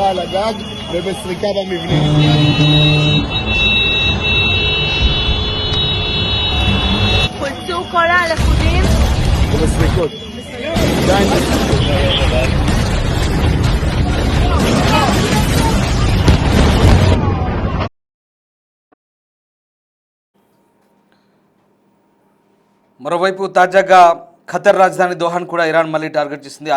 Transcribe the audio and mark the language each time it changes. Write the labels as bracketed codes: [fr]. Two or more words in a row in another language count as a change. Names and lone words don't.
[he] הגג ובסריקה במבנה. חולצו כל הלכודים. ובסריקות. עדיין [te] మరోవైపు తాజాగా ఖతర్ రాజధాని దోహాను కూడా ఇరాన్ మళ్ళీ టార్గెట్ చేసింది.